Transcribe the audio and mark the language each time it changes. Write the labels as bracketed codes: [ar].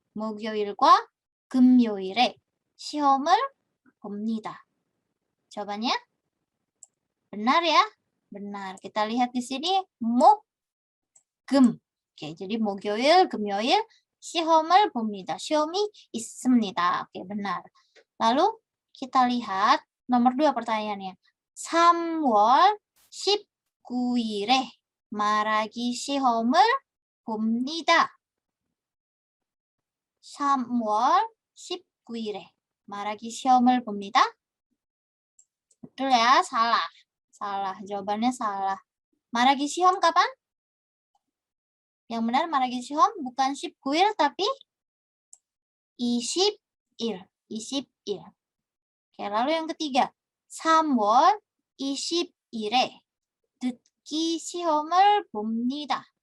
[ko] 목요일과 금요일에 시험을 봅니다. [id] Jawabannya benar ya? Benar. Kita lihat di sini 금. [ko] Oke, jadi 목요일, 금요일 시험을 봅니다. 시험이 있습니다. [id] Oke, benar. Lalu kita lihat nomor 2 pertanyaannya. [ko] 3월 19일에 말하기 시험을 봅니다. 3월 19일에 말하기 시험을 봅니다. [id] Betul ya? Salah. Salah. Jawabannya salah. [ko] 말하기 시험 kapan? [id] Yang benar [ko] 말하기 시험 [id] bukan 19일 tapi 20일. 20일. Oke, lalu yang ketiga. [ko] 3월 20일에 듣기 시험을 봅니다.